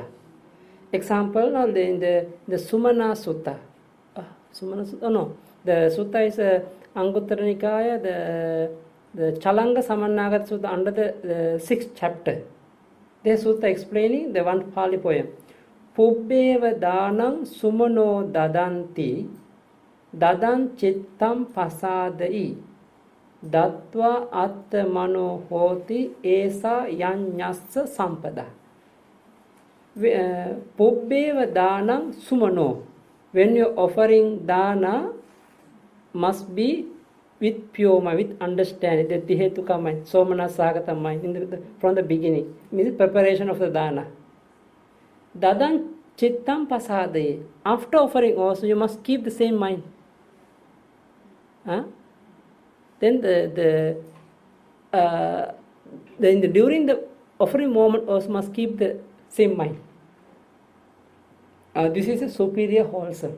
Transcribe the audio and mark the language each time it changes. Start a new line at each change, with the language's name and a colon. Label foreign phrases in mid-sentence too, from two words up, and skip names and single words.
English: Example, now in the Sumana Sutta. Sumana Sutta, oh no, the Sutta is Anguttara Nikaya, the Chalanga Samannagata Sutta under the 6th chapter. The Sutta explaining the one Pali poem.
Pali: Pubbeva danam sumano dadanti dadan chittam pasadai dattva atmano hoti esa yanyassa sampada. Pubbeva danam sumano.
English: When you are offering dana, must be with pure mind, with understanding, the Tihetuka mind,
Pali: Somana Sagata
English: mind, from the beginning. Means preparation of the dana.
Pali: Dadan chittam pasade.
English: After offering also, you must keep the same mind. Then during the offering moment also must keep the same mind. This is a superior wholesome.